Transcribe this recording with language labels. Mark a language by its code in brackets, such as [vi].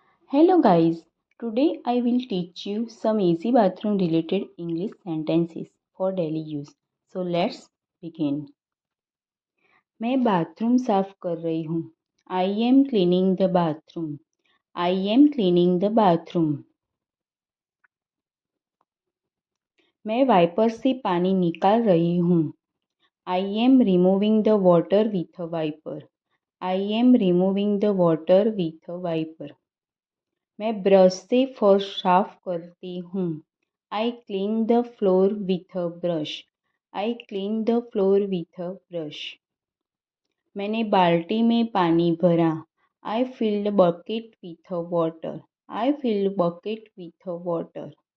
[en] Hello guys, today I will teach you some easy bathroom related English sentences for daily use. So let's begin. [hi] मैं bathroom साफ कर रही हूँ. [en] I am cleaning the bathroom. I am cleaning the bathroom. [hi] मैं wiper से पानी निकाल रही हूँ. [en] I am removing the water with a wiper. I am removing the water with a wiper. [hi] मैं ब्रश से फर्श साफ करती हूँ. [en] I clean the floor with a brush. I clean the floor with a brush. [hi] मैंने बाल्टी में पानी भरा. [en] I filled bucket with a water. I filled bucket with a water.